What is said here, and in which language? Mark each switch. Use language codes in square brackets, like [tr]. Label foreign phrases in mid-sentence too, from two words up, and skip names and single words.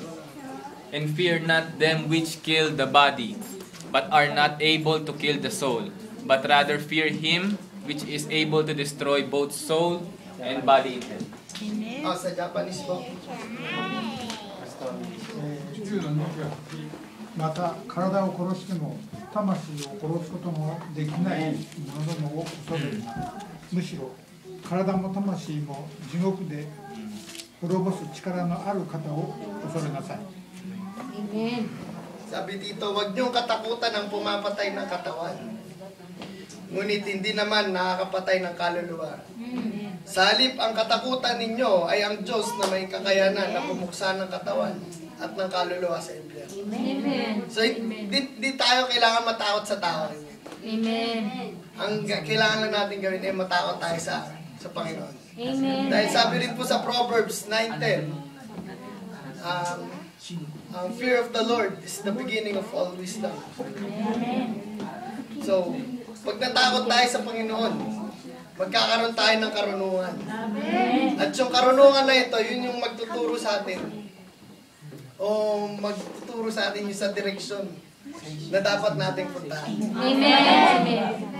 [en] And fear not them which kill the body, but are not able to kill the soul, but rather fear him which is able to destroy both soul and body in hell. [tl] Sa Japanese po. [ja] 10 の2はまた体を殺しても魂を殺すことのできないものも恐れるな。むしろ体も魂も地獄で滅ぼす力のある方を恐れなさい。 [tl] Sabi dito, huwag niyong katakutan ang pumapatay ng katawan. Ngunit hindi naman nakakapatay ng kaluluwa. Sa halip, ang katakutan ninyo ay ang Diyos na may kakayanan na pumuksa ng katawan at ng kaluluwa sa impyerno. So, di tayo kailangan matakot sa tao. Amen. Ang kailangan lang natin gawin ay matakot tayo sa Panginoon. Amen. Dahil sabi rin po sa Proverbs 9:10, ang [en] fear of the Lord is the beginning of all wisdom. [tl] So, pag natakot tayo sa Panginoon, magkakaroon tayo ng karunungan. At yung karunungan na ito, yun yung magtuturo sa atin. O magtuturo sa atin yung sa direksyon na dapat nating puntahan. Amen.